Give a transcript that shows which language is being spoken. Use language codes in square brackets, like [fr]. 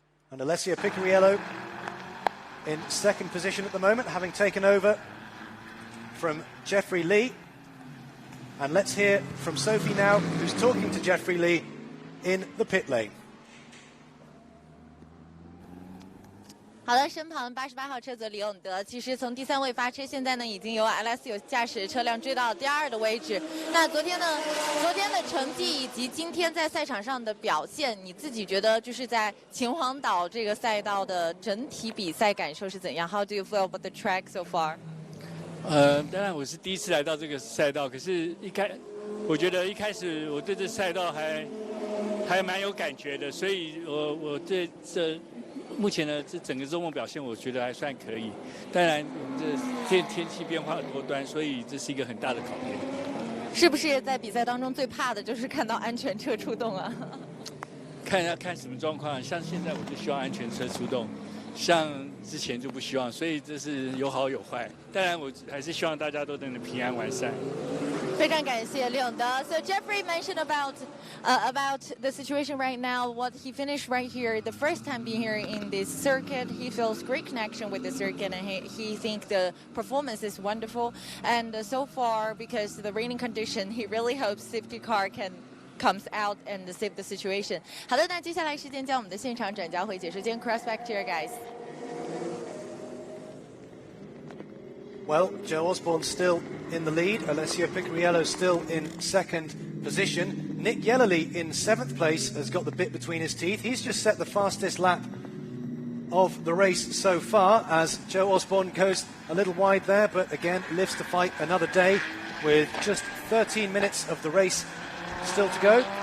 [en] And Alessio Picariello in second position at the moment, having taken over from Jeffrey Lee. And let's hear from Sophie now, who's talking to Jeffrey Lee in the pit lane. [zh] 好的，身旁88号车则李永德，其实从第3位发车，现在呢已经由 LSU 驾驶车辆追到第2的位置。那昨天的成绩以及今天在赛场上的表现，你自己觉得就是在秦皇岛这个赛道的整体比赛感受是怎样 ？ [en] How do you feel about the track so far？ [zh] 当然我是第一次来到这个赛道，可是我觉得一开始我对这赛道还蛮有感觉的，所以我对这目前的这整个周末表现，我觉得还算可以。当然，我们这天气变化多端，所以这是一个很大的考验。是不是在比赛当中最怕的就是看到安全车出动啊？看什么状况，像现在我就希望安全车出动，像之前就不希望，所以这是有好有坏。当然，我还是希望大家都能平安完赛。非常感谢李永德。 [en] So Jeffrey mentioned about the situation right now. What he finished right here, the first time being here in this circuit, he feels great connection with the circuit, and he thinks the performance is wonderful. And so far, because of the raining condition, he really hopes safety car comes out and save the situation. [zh] 好的，那接下来时间将我们的现场转交回解说间 [en] cross back to your guys. Well, Joe Osborne still in the lead. Alessio Picariello still in second position. Nick Yellerly in 7th place has got the bit between his teeth. He's just set the fastest lap of the race so far as Joe Osborne goes a little wide there, but again lives to fight another day with just 13 minutes of the race still to go.